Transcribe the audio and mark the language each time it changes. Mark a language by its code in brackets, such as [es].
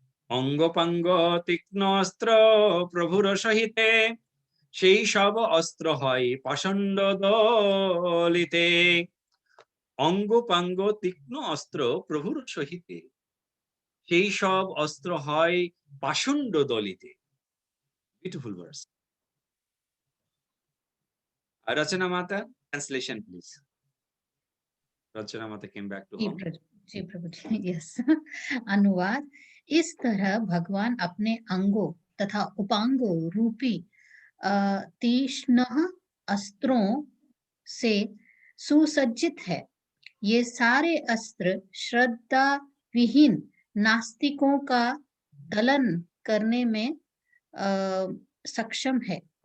[bn] Angopango tiknostra prabhur sahite সেই সব অস্ত্র হয় পাষণ্ড দলিতে অঙ্গ পাঙ্গ তীক্ষ্ণ অস্ত্র প্রভুর সহিতে সেই সব অস্ত্র হয় পাষণ্ড দলিতে. [en] Beautiful verse. Rachana Mata, translation please. Rachana Mata came back to home. [hi] Ji Prabhu ji, yes. अनुवाद. इस तरह भगवान अपने अंगों तथा उपांगों रूपी तीक्ष्ण अस्त्रों से सुसज्जित है. ये सारे अस्त्र श्रद्धा विहीन नास्तिकों का दलन करने में सक्षम है.